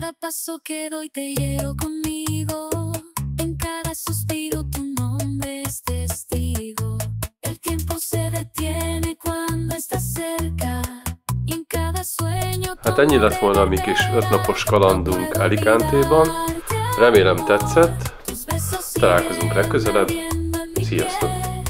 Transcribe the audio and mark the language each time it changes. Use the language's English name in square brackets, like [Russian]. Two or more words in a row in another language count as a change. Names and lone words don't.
[Spanish] paso que doy te llevo conmigo. En cada suspiro tu nombre es testigo. El tiempo se detiene cuando estás cerca. Y en cada sueño. [Hungarian] Hát ennyi lett volna a mi kis 5 napos kalandunk Alicante-ban. Remélem tetszett. Találkozunk legközelebb. Sziasztok!